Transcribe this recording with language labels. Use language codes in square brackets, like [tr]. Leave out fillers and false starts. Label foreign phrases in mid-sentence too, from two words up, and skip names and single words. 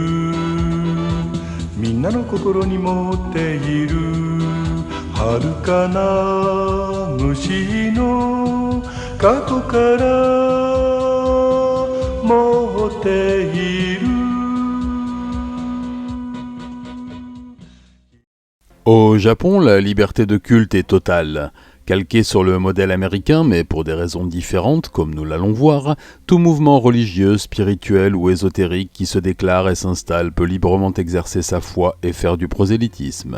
[ja] みんなの心に持っている。遥かな虫の過去から持っている。 [fr] Au Japon, la liberté de culte est totale. Calqué sur le modèle américain, mais pour des raisons différentes, comme nous l'allons voir, tout mouvement religieux, spirituel ou ésotérique qui se déclare et s'installe peut librement exercer sa foi et faire du prosélytisme.